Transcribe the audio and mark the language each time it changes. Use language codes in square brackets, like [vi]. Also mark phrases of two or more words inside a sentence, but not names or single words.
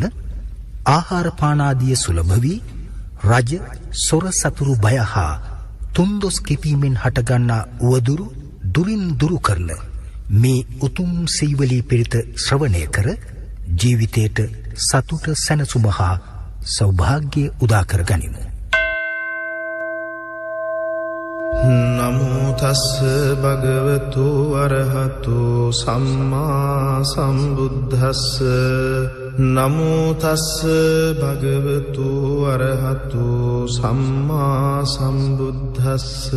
[si] ආහාර පානාදිය සුලභ වී රජ සොර සතුරු බය හා තුන්දොස් කිපීමෙන් හටගන්නා උවදුරු දුරින් දුරු කරන මේ උතුම් සීවලී පිරිත ශ්‍රවණය කර ජීවිතයට සතුට සැනසුම හා සෞභාග්‍ය උදා කර ගනිමු. [pi] නමෝ තස්ස භගවතු අරහතු සම්මා සම්බුද්දස්ස නමෝ තස්ස භගවතු අරහතු සම්මා සම්බුද්දස්ස